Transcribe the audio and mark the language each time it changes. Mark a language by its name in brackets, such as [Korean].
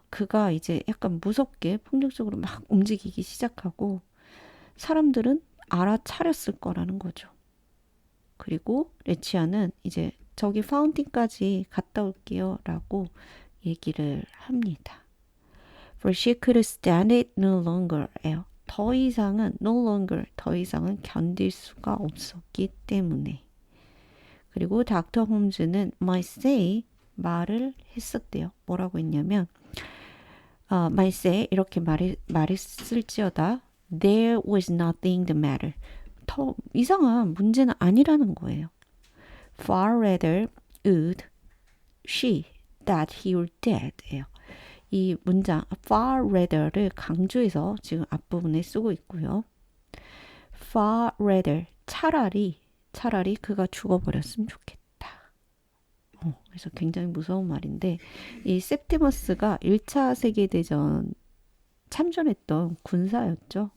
[Korean] 그가 이제 약간 무섭게 폭력적으로 막 움직이기 시작하고 사람들은 알아차렸을 거라는 거죠. 그리고 레치아는 이제 저기 파운틴까지 갔다 올게요 라고 얘기를 합니다. [English] For she could stand it no longer. [Korean] 더 이상은 [English] no longer [Korean] 더 이상은 견딜 수가 없었기 때문에. 그리고 닥터 홈즈는 [English] might say [Korean] 말을 했었대요. 뭐라고 했냐면 [English] might say [Korean] 이렇게 말했을지어다 [English] there was nothing the matter. [Korean] 더 이상한 문제는 아니라는 거예요. [English] Far rather would she that he were dead예요. [Korean] 이 문장 [English] far rather [Korean] 를 강조해서 지금 앞부분에 쓰고 있고요. [English] far rather [Korean] 차라리 그가 죽어버렸으면 좋겠다. 그래서 굉장히 무서운 말인데 이 septimus가 1차 세계대전 참전했던 군사였죠.